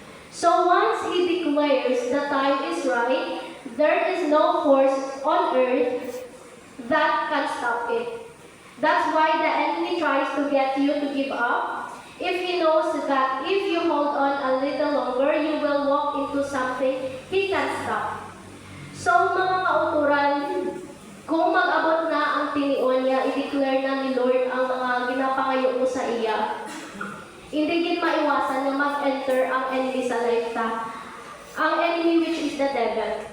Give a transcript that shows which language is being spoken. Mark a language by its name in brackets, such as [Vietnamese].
[English] So once He declares the time is right, there is no force on earth that can stop it. That's why the enemy tries to get you to give up. If he knows that if you hold on a little longer, you will walk into something he can stop. [Hiligaynon] So mga kauturan, kung mag-abot na ang tinion niya, i-declare na ni Lord ang mga ginapangayo mo sa iya. Hindi gid maiwasan na mag-enter ang enemy sa life ta. [English] Ang enemy which is the devil.